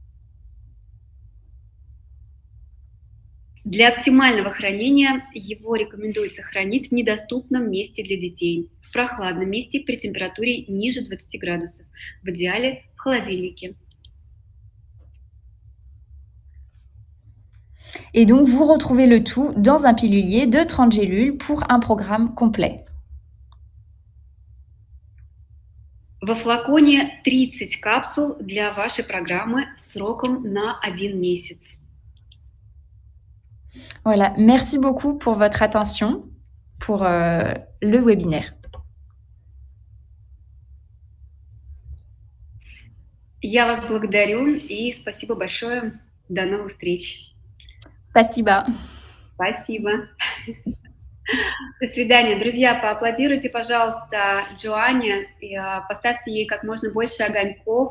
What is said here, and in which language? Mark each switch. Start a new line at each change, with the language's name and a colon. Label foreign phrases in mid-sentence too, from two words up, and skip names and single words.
Russian: Для оптимального хранения его рекомендуется хранить в недоступном месте для детей, в прохладном месте при температуре ниже 20 градусов, в идеале в холодильнике.
French: Et donc, vous retrouvez le tout dans un pilulier de 30 gélules pour un programme complet.
Russian: Во флаконе 30 капсул для вашей программы сроком на 1 месяц.
French: Voilà, merci beaucoup pour votre attention pour le webinaire.
Russian: Я вас благодарю и спасибо большое. До новых встреч. Спасибо. Спасибо. До свидания. Друзья, поаплодируйте, пожалуйста, Джоанне, и поставьте ей как можно больше огоньков.